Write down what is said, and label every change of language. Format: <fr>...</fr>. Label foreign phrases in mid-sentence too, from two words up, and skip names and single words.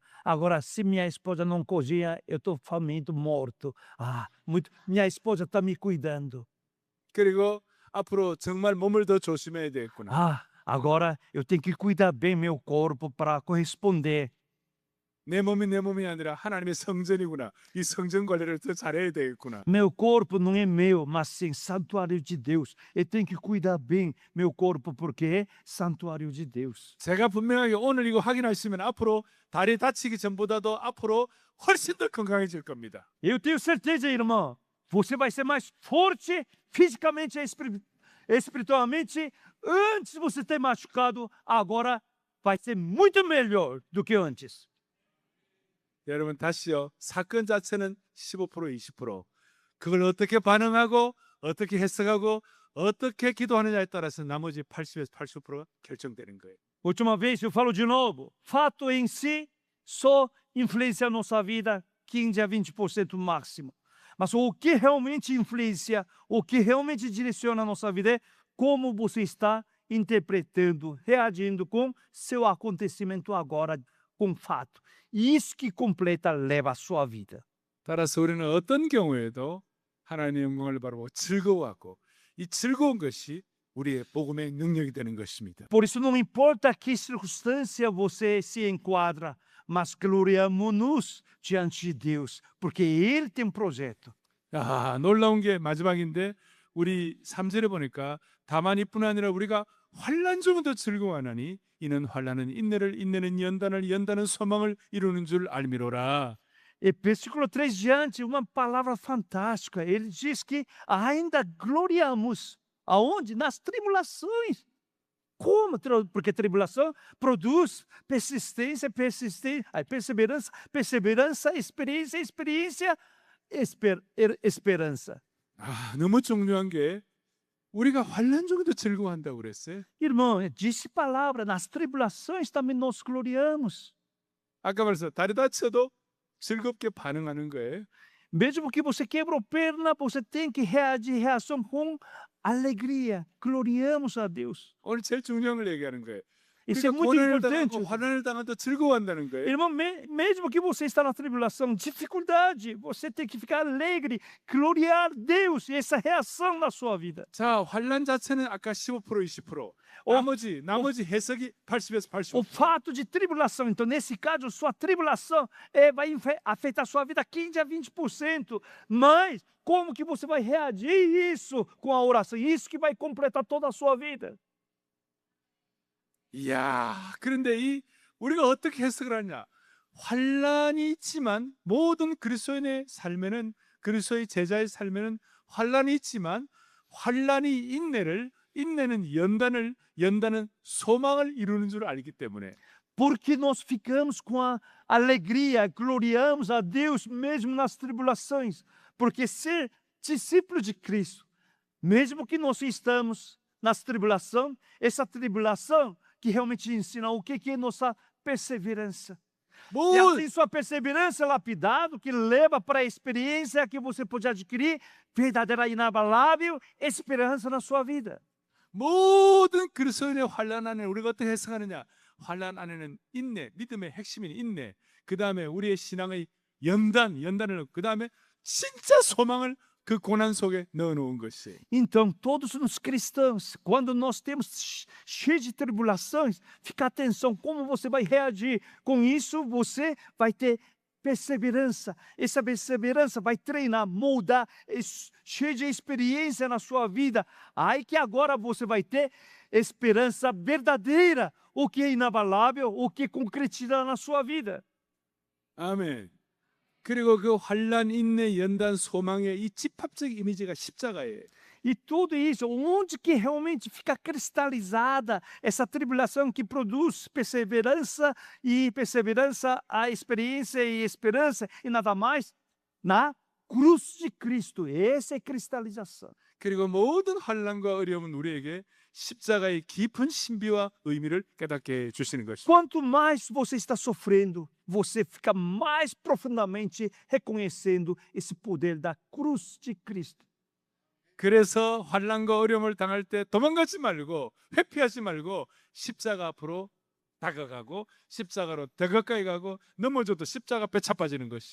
<pt>Agora, se minha esposa não cozinha, eu estou faminto, morto. Minha esposa está me cuidando.</pt> <ko>그리고 앞으로 정말 몸을 더 조심해야 되겠구나.</ko> <pt>Ah, agora eu tenho que cuidar bem meu corpo para corresponder.</pt> <ko>내 몸이 아니라 하나님의 성전이구나. 이 성전 관리를 더 잘해야 되겠구나.</ko> <pt>Meu corpo não é meu, mas sim santuário de Deus. Eu tenho que cuidar bem meu corpo porque é santuário de Deus.</pt> <ko>제가 분명하게 오늘 이거 확인하시면 앞으로 다리 다치기 전보다도 앞으로 훨씬 더 건강해질 겁니다.</ko> <pt>Eu tenho certeza, irmão, você vai ser mais forte fisicamente e espiritualmente. Antes você ter machucado, agora vai ser muito melhor do que antes.</pt> <ko>여러분 다시요. 사건 자체는 15% 20%. 그걸 어떻게 반응하고 어떻게 해석하고 어떻게 기도하느냐에 따라서 나머지 80에서 80%가 결정되는 거예요.</ko> <pt>Última vez, eu falo de novo. Fato em si só influencia a nossa vida 15 a 20% máximo. Mas o que realmente influencia, o que realmente direciona a nossa vida é como você está interpretando, reagindo com seu acontecimento agora, com fato. Isso que completa, leva a sua vida.</pt> <ko>따라서 우리는 어떤 경우에도 하나님의 영광을 바라보고 즐거워하고 이 즐거운 것이 우리의 복음의 능력이 되는 것입니다.</ko> <pt>Por isso, não importa que circunstância você se enquadra, mas gloriamo-nos diante de Deus, porque Ele tem um projeto.</pt> <ko>야, 놀라운 게 마지막인데 우리 3절에 보니까 다만 이뿐 아니라 우리가 환난 중에도 즐거워하나니 이는 환난은 인내를 인내는 연단을 연단은 소망을 이루는 줄 알미로라.</ko> <pt>E versículo 3 diante, uma palavra fantástica. Ele diz que ainda gloriamos. Aonde? Nas tribulações. Como? Porque tribulação produz persistência, perseverança, perseverança, experiência, esperança.</pt> <ko>아, 너무 중요한 게 우리가 환난 중에도 즐거워한다고 그랬어요.</ko> <pt>Irmão, disse palavra, nas tribulações também nós gloriamos.</pt> <ko>아까 말해서 다리 다쳐도 즐겁게 반응하는 거예요.</ko> <pt>Mesmo que você quebrou perna, você tem que reagir, reação com alegria. Gloriamos a Deus.</pt> <ko>오늘 제일 중요한 걸 얘기하는 거예요.</ko> <pt>Isso é</pt> <ko>그러니까</ko> <pt>muito</pt> <ko>고난을</ko> <pt>importante.</pt> <ko>당하고 환난을 당해도 즐거워한다는 거예요.</ko> <pt>Irmão, mesmo que você está na tribulação, dificuldade, você tem que ficar alegre, gloriar Deus e essa reação na sua vida.</pt> <ko>자, 환난 자체는 아까 15% 20%. 나머지 해석이 80에서</ko> <pt>O</pt> <ko>85%.</ko> <pt>fato de tribulação, então, nesse caso, sua tribulação vai afetar a sua vida 15 a 20%. Mas como que você vai reagir isso com a oração? Isso que vai completar toda a sua vida.</pt> <ko>이야, 그런데 우리가 어떻게 해석을 하냐? 환난이 있지만 모든 그리스도인의 삶에는 그리스도의 제자의 삶에는 환난이 있지만 환난이 인내는 연단은 소망을 이루는 줄 알기 때문에</ko> <pt>Porque nós ficamos com a alegria, gloriamos a Deus mesmo nas tribulações. Porque ser discípulo de Cristo, mesmo que nós estamos nas tribulações, essa tribulação que realmente ensina o que é nossa perseverança. E assim sua perseverança é lapidado, que leva para a experiência que você pode adquirir, verdadeira inabalável esperança na sua vida.</pt> <ko>모든 그리스도인의 환난 안에 우리가 어떻게 해석하느냐? 환난 안에는 인내, 믿음의 핵심인 인내. 그 다음에 우리의 신앙의 연단을 그 다음에 진짜 소망을 그 고난 속에 넣어놓은 것이.</ko> <pt>Então, todos os cristãos, quando nós temos cheio de tribulações, fica atenção como você vai reagir. Com isso, você vai ter perseverança. Essa perseverança vai treinar, moldar, cheio de experiência na sua vida. Aí que agora você vai ter esperança verdadeira, o que é inabalável, o que concretiza na sua vida.</pt> <ko>아멘. 그리고 그 환난, 인내, 연단, 소망의 이 집합적 이미지가 십자가예요.</ko> <pt>E tudo isso, onde que realmente fica cristalizada essa tribulação que produz perseverança, a experiência e esperança, e nada mais, na cruz de Cristo. Essa é cristalização.</pt> <ko>그리고 모든 환난과 어려움은 우리에게 십자가의 깊은 신비와 의미를 깨닫게 해주시는 것입니다.</ko> <pt>Quanto mais você está sofrendo, você fica mais profundamente reconhecendo esse poder da cruz de Cristo.</pt> <ko>그래서 환난과 어려움을 당할 때 도망가지 말고 회피하지 말고 십자가 앞으로 다가가고 십자가로 더 가까이 가고 넘어져도 십자가 앞에 차빠지는 것이.</ko>